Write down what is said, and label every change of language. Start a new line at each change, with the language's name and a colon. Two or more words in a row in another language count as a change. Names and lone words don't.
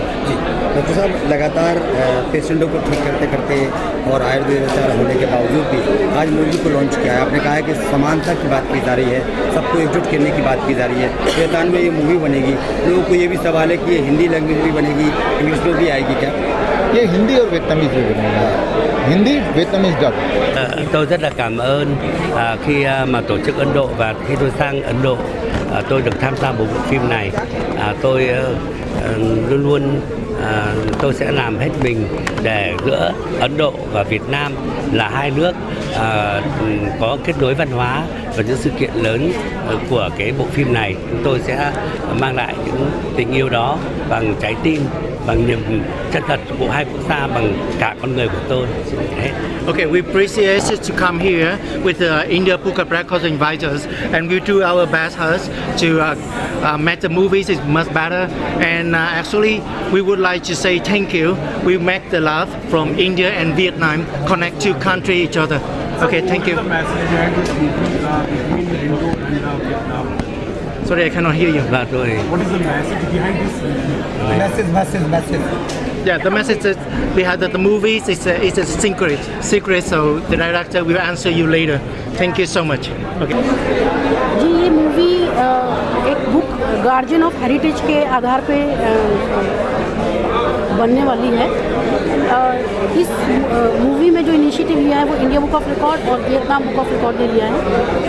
Hindi: जी डॉक्टर साहब, लगातार पेशेंटों को ठीक करते करते और आयुर्वेद उपचार होने के बावजूद भी आज मूवी को लॉन्च किया है। आपने कहा है कि समानता की बात की जा रही है, सबको एकजुट करने की बात की जा रही है। वियतनाम में ये मूवी बनेगी, लोगों को ये भी सवाल है कि ये हिंदी लैंग्वेज भी बनेगी, इंग्लिश में भी आएगी क्या? ये हिंदी और वियतनामीज़ में बनेगी, हिंदी
English: Vietnamese dub.
Vietnamese: Tôi rất là cảm ơn khi mà tổ chức Ấn Độ và khi tôi sang Ấn Độ tôi được tham gia bộ phim này. Tôi luôn luôn tôi sẽ làm hết mình để giữa Ấn Độ và Việt Nam là hai nước có kết nối văn hóa và những sự kiện lớn của cái bộ phim này. Chúng tôi sẽ mang lại những tình yêu đó bằng trái tim, bằng niềm chân thật của hai quốc gia, bằng cả con người của tôi.
English: Okay, we appreciate it to come here with India Book of Records invitors, and we do our best to make the movies is much better. And actually, we would like to say thank you. We make the love from India and Vietnam connect two countries each other. Okay, thank you. Sorry, I cannot hear you. What is the message behind this? Message. Yeah, the message is behind the movies is a secret. So the director will answer you later. Thank you so much. Okay.
Hindi: जी, ये मूवी एक बुक गार्जियन ऑफ हेरिटेज के आधार पे बनने वाली है। इस मूवी में जो इनिशिएटिव लिया है वो इंडिया बुक ऑफ रिकॉर्ड और वियतनाम बुक ऑफ रिकॉर्ड ने लिया है।